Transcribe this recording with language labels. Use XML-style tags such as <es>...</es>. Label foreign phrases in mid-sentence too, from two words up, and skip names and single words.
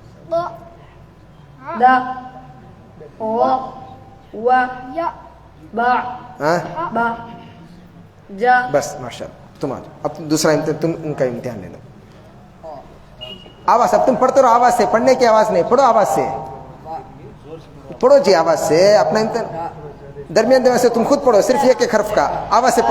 <ur>دا و یا با با جا. بس ماشاء اللہ, تم آ جاؤ. اب دوسرا امتحان, تم ان کا امتحان لے لو. آواز, اب تم پڑھتے رہو آواز سے, پڑھنے کی آواز نہیں, پڑھو آواز سے, پڑھو جی آواز سے. اپنا امتحان درمیان درمیان سے تم خود پڑھو, صرف ایک ایک حرف کا آواز سے پڑھو.</ur>